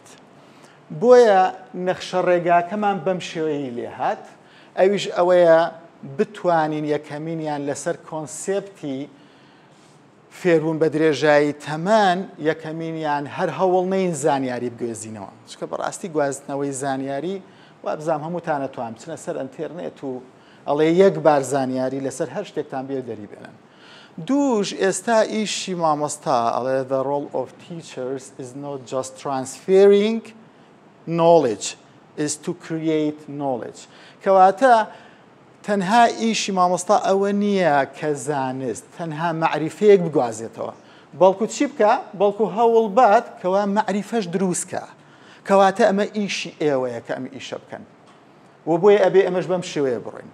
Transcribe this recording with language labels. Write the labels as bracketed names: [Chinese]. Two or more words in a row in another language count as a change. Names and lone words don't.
[Central Kurdish] بۆیە نەخشە ڕێگاکەمان بەم شێوەیە لێ هات ئەویش ئەوەیە بتوانین یەکەمینیان لەسەر کۆنسێپتی فێربوون بە درێژایی تەمەن یەکەمینیان هەر هەوڵ نەین زانیاری بگوێزینەوە چکە بەڕاستی گوازنەوەی زانیاری وابزانام هەمووتان ئەتوان بچنە سەر ئەنتێرنێت و ئەڵێ یەک بار زانیاری لەسەر هەر شتێکتان بێ دەری بێنن. دووش ئێستا ئیشی مامۆستا ئەڵێ [English] the role of teachers is not just transferring knowledge is to create knowledge. [Central Kurdish] کەواتە تەنها ئیشی مامۆستا ئەوە نییە کە زانست تەنها معریفەیەک بگوازێتەوە بەڵکو چی بکە بەڵکو هەوڵ بات کەوا معریفەش دروستکە کەواتە ئەمە ئیشی ئێوەیە کە ئەم ئیشە بکەن و بۆیە ئەبێ ئەمەش بەم شێوەیە بڕۆین.